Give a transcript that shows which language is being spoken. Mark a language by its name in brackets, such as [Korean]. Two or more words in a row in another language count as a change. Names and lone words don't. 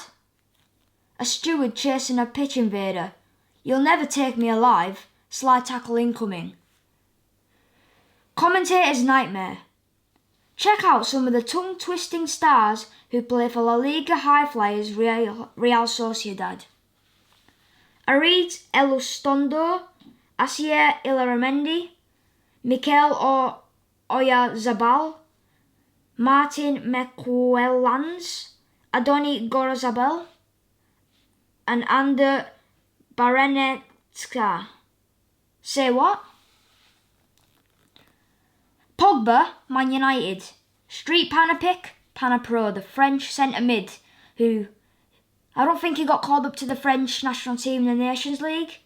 [English] A steward chasing a pitch invader. You'll never take me alive. Slide tackle incoming. Commentator's nightmare. Check out some of the tongue-twisting stars who play for La Liga high flyers Real Sociedad. Arid Elustondo, Asier Illaramendi, Mikel Oyarzabal, Martin Mecuelans, Adoni Gorazabal, and Ander Barenetska. Say what? POGBA, Man United. Street Panna pick, Panna Pro, the French centre mid, who I don't think he got called up to the French national team in the Nations League.